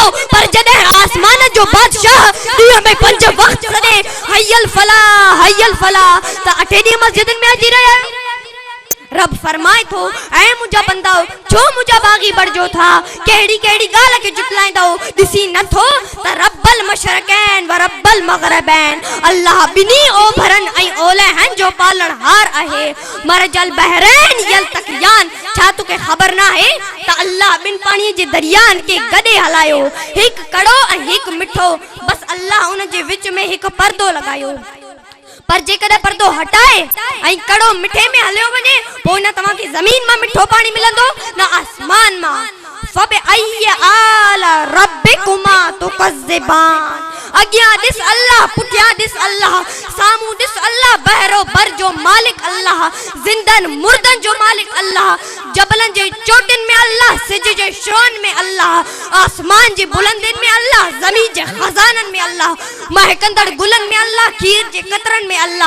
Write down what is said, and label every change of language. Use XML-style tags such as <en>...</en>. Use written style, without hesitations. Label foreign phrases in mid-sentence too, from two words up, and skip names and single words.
<sd>पर जॾहिं आसमान जो बादशाह ॾींहं में 5 वक़्त सॾे</sd> <ar>حي على الفلاح</ar> <sd>त अठे ॾींहं मस्जिदनि में अची रहिया आहियो। रब फरमाए थो, ऐ मुंहिंजा बंदा छो मुंहिंजा बाग़ी बणिजो था? कहिड़ी कहिड़ी ॻाल्हि खे जुटलाईंदो? ॾिसी नथो त</sd> <ar>رب المشرقين و رب المغربين,</ar> <sd>अल्लाह ॿिन्ही ओभरनि ऐं ओलहनि जो पालणहार आहे।</sd> <ar>مرج البحرين يلتقيان,</ar> <sd>छा तोखे ख़बर न आहे त अल्लाह ॿिनि पाणीअ जे दरियानि खे गॾे हलायो, हिकु कड़ो ऐं हिकु मिठो। बस अल्लाह उन जे विच में हिकु पर्दो लॻायो। पर जेकॾहिं पर्दो हटाए ऐं कड़ो मिठे में हलियो वञे, पोइ न तव्हांखे ज़मीन मां मिठो पाणी मिलंदो न आसमान मां।</sd> <ar>فبأي آلاء ربكما تكذبان,</ar> <sd>अॻियां ॾिस अल्लाह, पुठियां ॾिस अल्लाह, साम्हूं ॾिस अल्लाह, बहरो बर जो मालिक अल्लाह, ज़िंदनि मुर्दनि जो मालिक अल्लाह, जबलनि जे चोटियुनि में अल्लाह, सिज जे शोन में अल्लाह, आसमान जे बुलंदियुनि में अल्लाह, ज़मीन जे खज़ाननि में अल्लाह, महकंदड़ गुलनि में अल्लाह, खीर जे कतरनि में अल्लाह।</sd>